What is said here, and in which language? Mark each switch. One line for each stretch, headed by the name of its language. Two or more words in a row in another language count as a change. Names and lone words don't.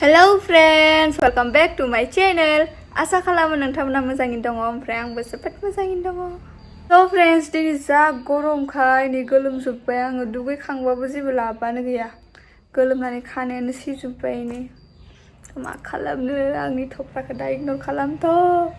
English: Hello friends, welcome back to my channel.
Bodo: Asa खालामो नोंथांमोना मोजाङैनो दङ ओमफ्राय आंबो जोबोद मोजाङैनो दङ.
English: So friends,
Bodo: दिनै जा गरमखाय नै गोलोमजोब्बाय आङो दुगैखांबाबो जेबो लाबानो गैया. गोलोमनानै खानायानो सिजोब्बाय नै. मा खालामनो आंनि थफ्राखौ दा इगनर खालामथ'.